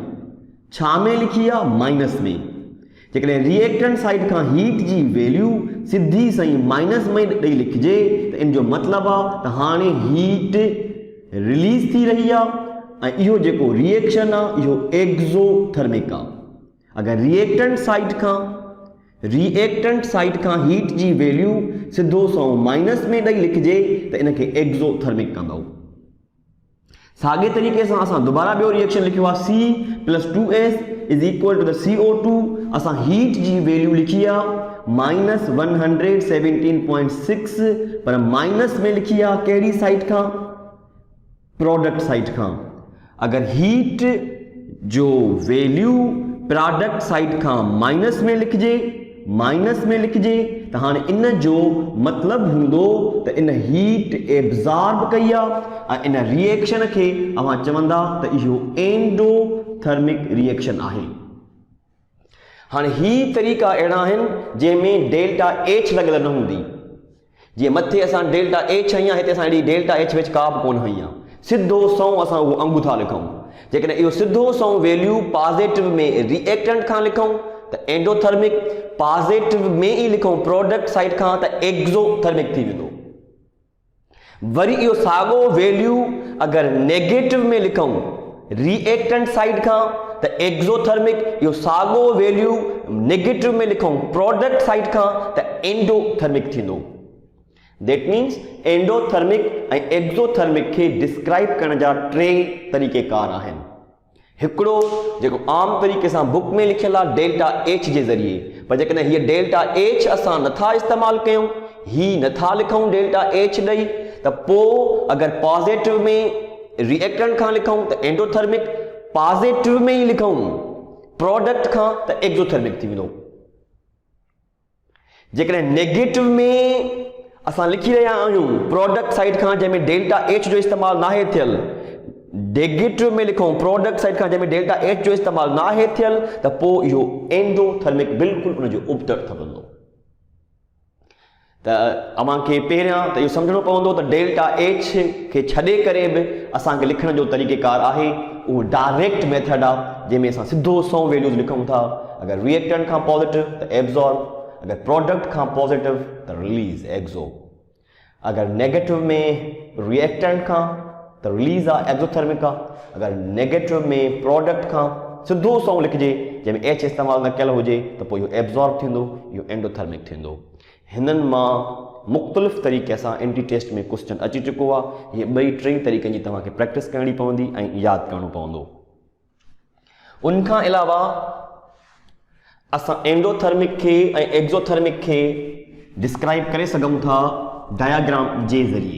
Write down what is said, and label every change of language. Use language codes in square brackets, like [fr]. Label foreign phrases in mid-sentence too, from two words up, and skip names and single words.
[sd] छा में लिखी आहे, माइनस में। जेकॾहिं रिएक्टेंट साइड खां हीट जी वैल्यू सिधी सही माइनस में ॾेई लिखिजे त इन जो मतिलबु आहे त हाणे हीट रिलीज़ थी रही आहे, ऐं इहो जेको रिएक्शन आहे इहो एक्ज़ोथर्मिक आहे। अगर रिएक्टेंट साइड खां हीट जी वैल्यू सिधो सौ माइनस में ॾेई लिखिजे त इनखे एक्ज़ोथर्मिक कंदो। साॻे तरीक़े सां असां दुबारा ॿियो रिएक्शन लिखियो आहे C+2S [en] is equal to the [sd] CO2। असां हीट जी वैल्यू लिखी आहे -117.6, पर माइनस में लिखी आहे कहिड़ी साइड खां, प्रोडक्ट साइड खां। अगर हीट जो वैल्यू प्रोडक्ट साइड खां माइनस में लिखिजे त हाणे इन जो मतिलबु हूंदो त इन हीट एब्ज़ॉर्ब कई आहे, ऐं इन रिएक्शन खे अवां चवंदा त इहो एंडोथर्मिक रिएक्शन आहे। हाणे ही तरीक़ा अहिड़ा आहिनि जंहिंमें डेल्टा एच लॻियल न हूंदी। जीअं मथे असां डेल्टा एच हई आहे, हिते असां हेॾी डेल्टा एच विच का बि कोन हई आहे, सिधो सौ असां उहो अंगू था लिखूं। जेकॾहिं इहो सिधो सौ वैल्यू पॉजिटिव में रिएक्टेंट खां लिखूं त एंडोथर्मिक, पॉजिटिव में ई लिखूं प्रोडक्ट साइड खां त एक्ज़ोथर्मिक थी वेंदो। वरी इहो साॻो वैल्यू अगर नेगेटिव में लिखूं रिएक्टेंट साइड खां त एक्ज़ोथर्मिक, इहो साॻो वैल्यू नेगेटिव में लिखूं प्रोडक्ट साइड खां त एंडोथर्मिक थींदो। [en] that means [sd] एंडोथर्मिक ऐं एक्ज़ोथर्मिक खे डिस्क्राइब करण जा टे तरीक़ेकार आहिनि। हिकिड़ो जेको आम तरीक़े सां बुक में लिखियल आहे डेल्टा एच जे ज़रिए, पर जेकॾहिं हीअ डेल्टा एच असां नथा इस्तेमालु कयूं, ही नथा लिखूं डेल्टा एच ॾेई, त पोइ अगर पॉजिटिव में रिएक्टेंट खां लिखूं त एंडोथर्मिक, पॉजिटिव में ई लिखूं प्रोडक्ट खां त एक्ज़ोथर्मिक थी वेंदो। जेकॾहिं नेगेटिव में असां लिखी रहिया आहियूं प्रोडक्ट साइड खां जंहिंमें डेल्टा एच जो इस्तेमालु नाहे थियल, नेगेटिव में लिखूं प्रोडक्ट साइड खां जंहिंमें डेल्टा एच जो इस्तेमालु नाहे थियल, त पोइ इहो एंडोथर्मिक बिल्कुलु उनजो उबतड़ ठहंदो। त अव्हां खे पहिरियां त इहो सम्झणो पवंदो त डेल्टा एच खे छॾे करे बि असांखे लिखण जो तरीक़ेकार आहे, उहो [en] direct method [sd] आहे जंहिंमें असां सिधो सौ वैल्यूज़ लिखूं था। अगर रिएक्टेंट खां पॉजिटिव त एब्ज़ॉर्ब, अगर प्रोडक्ट खां पॉजिटिव त रिलीज़ एक्ज़ो, अगर नेगेटिव में रिएक्टेंट खां त रिलीज़ आहे एक्ज़ोथर्मिक आहे, अगर नेगेटिव में प्रोडक्ट खां सिधो सौ लिखिजे जंहिंमें एच इस्तेमालु न कयल हुजे त पोइ इहो एब्ज़ॉर्ब थींदो, इहो एंडोथर्मिक थींदो। हिननि मां मुख़्तलिफ़ तरीक़े सां [en] entry test [sd] में क्वेश्चन अची चुको आहे। इहे ॿई टे तरीक़नि जी तव्हांखे प्रैक्टिस करणी पवंदी ऐं यादि करणो पवंदो। उनखां अलावा असां एंडोथर्मिक खे ऐं एक्ज़ोथर्मिक खे डिस्क्राइब करे सघूं था डायग्राम जे ज़रिए।